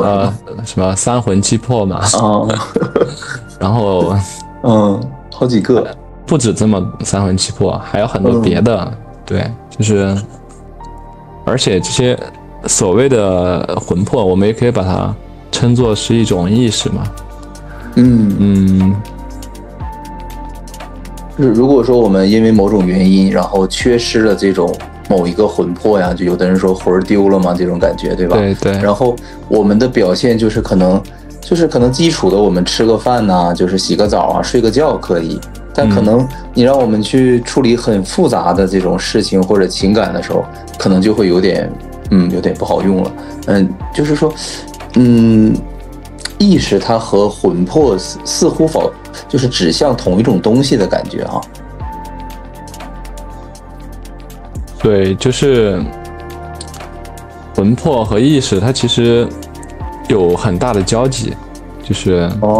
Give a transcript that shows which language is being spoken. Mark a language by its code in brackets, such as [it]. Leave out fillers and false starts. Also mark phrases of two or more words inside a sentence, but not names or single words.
[zh] 什麼3魂7魄嘛。然後好幾個，不止這麼3魂7魄，還有很多別的。對，就是而且這些所謂的魂魄，我們也可以把它稱作是一種意識嘛。就是如果說我們因為某種原因，然後缺失了這種某一個魂魄呀，就有的人說魂丟了嘛，這種感覺，對吧？對。然後我們的表現就是可能基礎的，我們吃個飯吶，就是洗個澡啊，睡個覺可以。但可能你讓我們去處理很複雜的這種事情或者情感的時候，可能就會有點不好用了。就是說，意識它和魂魄似乎就是指向同一種東西的感覺哈。對，就是魂魄和意識它其實有很大的交集，就是